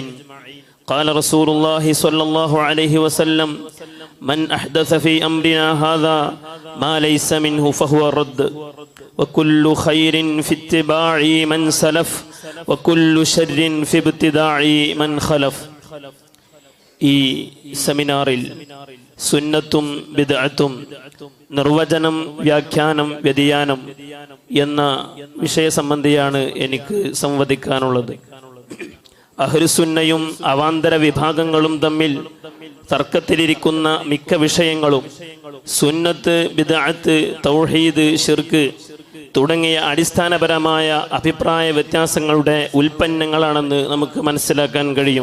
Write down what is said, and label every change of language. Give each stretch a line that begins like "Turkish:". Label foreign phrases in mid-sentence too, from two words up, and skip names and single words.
Arabic: قال رسول الله صلى الله عليه وسلم: من أحدث في أمرنا هذا ما ليس منه فهو رد، وكل خير في اتباع من سلف، وكل شر في ابتداع من خلف.
Malayalam: ഈ സെമിനാറിൽ സുന്നത്തും ബിദ്അത്തും, നിർവചനം, വ്യാഖ്യാനം, വ്യതിയാനം എന്ന വിഷയസംബന്ധിയാണ് എനിക്ക് സംവദിക്കാനുള്ളത്. അഹ്ലുസുന്നയും അവാന്തര വിഭാഗങ്ങളും തമ്മിൽ തർക്കത്തിലിരിക്കുന്ന മിക്ക വിഷയങ്ങളും സുന്നത്ത്, ബിദ്അത്ത്, തൗഹീദ്, ശിർക്ക് തുടങ്ങിയ അടിസ്ഥാനപരമായ അഭിപ്രായ വ്യത്യാസങ്ങളുടെ ഉൽപ്പന്നങ്ങളാണെന്ന് നമുക്ക് മനസ്സിലാക്കാൻ കഴിയും.